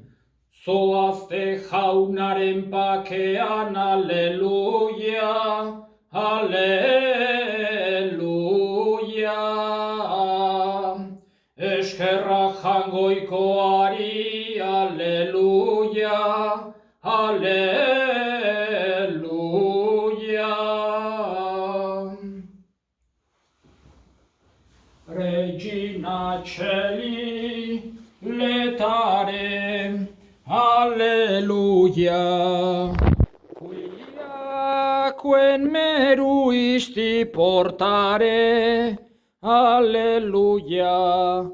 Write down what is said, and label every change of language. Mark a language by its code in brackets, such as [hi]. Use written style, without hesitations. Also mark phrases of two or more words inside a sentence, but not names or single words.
[eu] Zoazte jaunaren pakean, aleluia, aleluia. Eskerra Jainkoari, aleluia, aleluia. [la] Regina Celi, letare, alleluia. Quiaquem meruisti portare, alleluia.